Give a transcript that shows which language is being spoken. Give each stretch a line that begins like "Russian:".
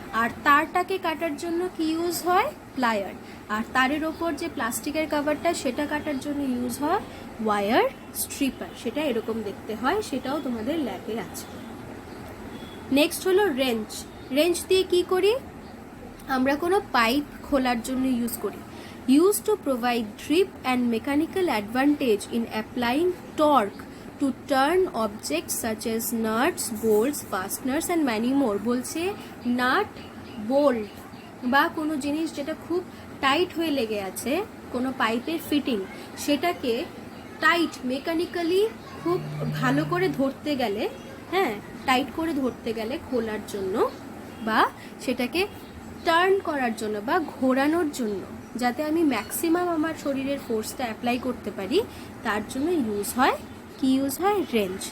Bangla: আর তারটাকে কাটার জন্য কি ইউজ হয়, প্লায়ার। আর তারের ওপর যে প্লাস্টিকের কাভারটা সেটা কাটার জন্য ইউজ হয় ওয়্যার স্ট্রিপার। সেটা এরকম দেখতে হয়, সেটাও তোমাদের ল্যাবে আছে। নেক্সট হলো রেঞ্চ। রেঞ্চ দিয়ে কি করি, আমরা কোনো পাইপ খোলার জন্য ইউজ করি।
English: Used to provide grip and mechanical advantage in applying torque to turn objects such as nuts, bolts, fasteners and many more.
Bangla: বলছে নাট, বোল্ট বা কোনো জিনিস যেটা খুব টাইট হয়ে লেগে আছে, কোনো পাইপের ফিটিং, সেটাকে টাইট মেকানিক্যালি খুব ভালো করে ধরতে গেলে, হ্যাঁ টাইট করে ধরতে গেলে খোলার জন্য বা সেটাকে টার্ন করার জন্য বা ঘোরানোর জন্য, যাতে আমি ম্যাক্সিমাম আমার শরীরের ফোর্সটা অ্যাপ্লাই করতে পারি, তার জন্য ইউজ হয় কি, ইউজ হয় রেঞ্চ।